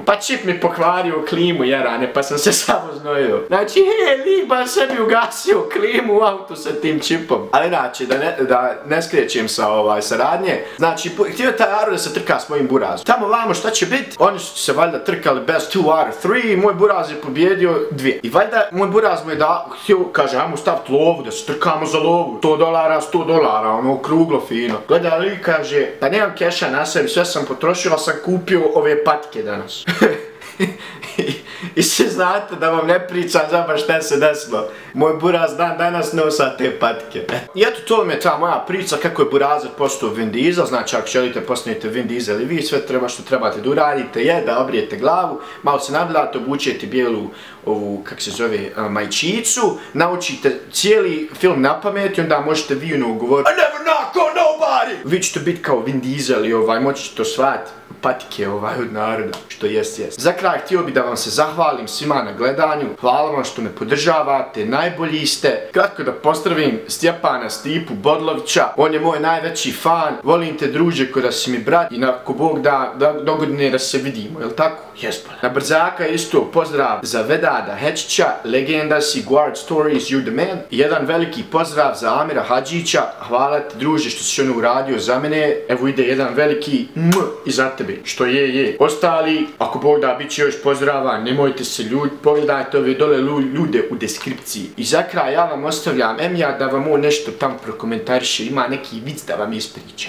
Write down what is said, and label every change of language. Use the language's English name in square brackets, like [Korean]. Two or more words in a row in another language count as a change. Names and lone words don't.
[Bosnian] Pa čip mi pokvario klimu, jerane, pa sam se samo znojio. Znači, lik ba sebi ugasio klimu u autu sa tim čipom. Ali znači, da ne skrećem sa saradnje, znači, htio taj Aro da se trka s mojim burazom. Tamo vamo šta će biti? Oni su se valjda trkali [English] best 2 out of 3, [Bosnian] moj buraz je pobjedio 2. I valjda moj buraz mu je htio, kaže, ajmo staviti lovu, da se trkamo za lovu. $100, ono okruglo fino. Gleda li kaže, pa nemam keša na sebi, sve sam potrošio, ali sam kupio ove patike danas. I svi znate da vam ne pričam zaba šta se desilo. Moj buraz danas nosa te patike. I eto, to vam je ta moja priča kako je burazet postao Vin Diesel. Znači, ako želite postanete Vin Diesel i vi, sve što trebate da uradite je da obrijete glavu, malo se nabljate, obučete bijelu ovu, kak se zove, majčicu, naučite cijeli film na pamet i onda možete vi govoriti [English] I never knock on nobody! [Bosnian] Vi ćete biti kao Vin Diesel i moći ćete osvajati patike od naroda, što jest. Za kraj htio bi da vam se zahvalim svima na gledanju, hvala vam što me podržavate, najbolji ste. Kratko da pozdravim Stjepana Stipu Bodlovića, on je moj najveći fan, volim te druže ko da si mi brat i ako Bog da dogodine da se vidimo, jel tako? Jes. Na brzaka isto pozdrav za Vedada Hečića, legenda si, [English] Guard Stories, you're the man. [Bosnian] Jedan veliki pozdrav za Amira Hadžića, hvala ti druže što si ono uradio za mene, evo ide jedan veliki i za tebe, što je. Ostali, ako Bog da, bit će još pozdrava, nemojte se ljuditi, pogledajte ove dole ljude u deskripciji. I za kraj ja vam ostavljam Emija da vam on nešto tamo prokomentariše, ima neki vic da vam ispriča.